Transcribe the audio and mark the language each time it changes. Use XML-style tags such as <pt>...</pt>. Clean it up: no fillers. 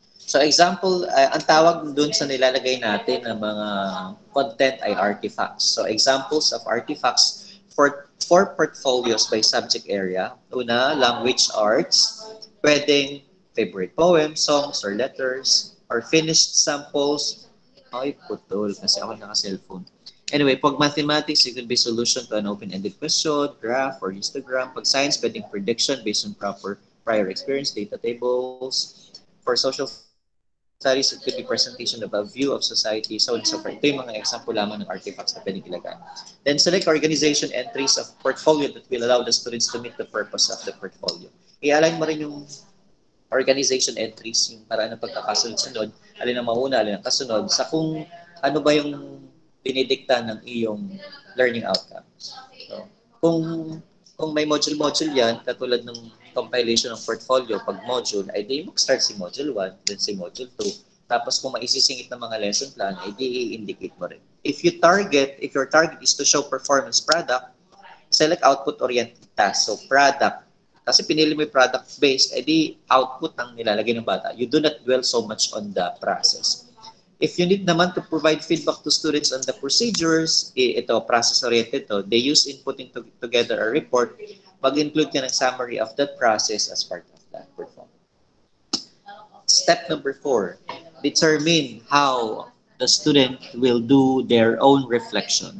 <tl>So example, ang tawag dun sa nilalagay natin ng mga content ay artifacts.</tl> <en>So examples of artifacts for portfolios by subject area. Una, language arts. Pwedeng favorite poems, songs, or letters, or finished samples.</en> <tl>Ay, putol, kasi ako naka-cellphone.</tl> <en>Anyway, pag mathematics, it could be solution to an open-ended question, graph, or histogram. Pag science, pwedeng prediction based on prior experience, data tables. For social studies, it could be presentation of a view of society, so on and so forth.</en> <tl>Ito yung mga example lamang ng artifacts na pwedeng ilagay.</tl> <en>Then select organization entries of portfolio that will allow the students to meet the purpose of the portfolio.</en> <tl>I-align mo rin yung organization entries, yung paraan ng pagkakasunod-sunod, alin ang mauna, alin ang kasunod, sa kung ano ba yung dinidikta ng iyong learning outcomes. So, kung may module-module yan, katulad ng compilation ng portfolio, pag module, ay di mag-start si module 1, then si module 2. Tapos kung maisisingit ng mga lesson plan, ay di i-indicate mo rin.</tl> <en>If your target is to show performance product, select output-oriented task. So, product.</en> <tl>Kasi pinili mo yung product-based, ay di output ang nilalagay ng bata.</tl> <en>You do not dwell so much on the process. If you need naman to provide feedback to students on the procedures, ito, process-oriented to, they use inputting together a report,</en> <tl>mag-include ka ng</tl> <en>summary of that process as part of that performance. Step number 4, determine how the student will do their own reflection.</en>